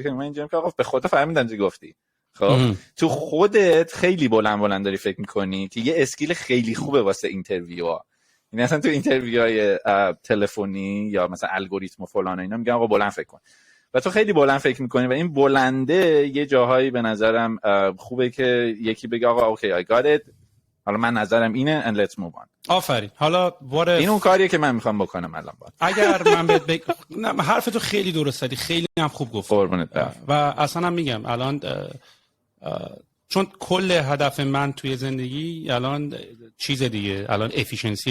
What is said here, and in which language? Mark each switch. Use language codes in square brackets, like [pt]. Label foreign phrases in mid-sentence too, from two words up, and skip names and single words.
[fa] من اینجوریه که آقا به خدا فهمیدم چی گفتی. خب تو خودت خیلی بلند داری فکر میکنی که یه اسکیل خیلی خوبه واسه اینترویوها. یعنی اصلا تو اینترویوهای تلفنی یا مثلا الگوریتم و فلان اینا میگن آقا بلند فکر کن، و تو خیلی بلند فکر میکنی و این بلنده یه جاهایی به نظرم خوبه که یکی بگه آقا [en] okay I got it, [fa] حالا من نظرم اینه [en] and let's move on. [fa] آفرین. حالا این اون کاریه که من میخوام بکنم الان. اگر من نه حرف تو خیلی درست زدی، خیلی هم خوب گفتی و اصلا هم میگم الان چون کل هدف من توی زندگی الان چیز دیگه، الان افیشنسی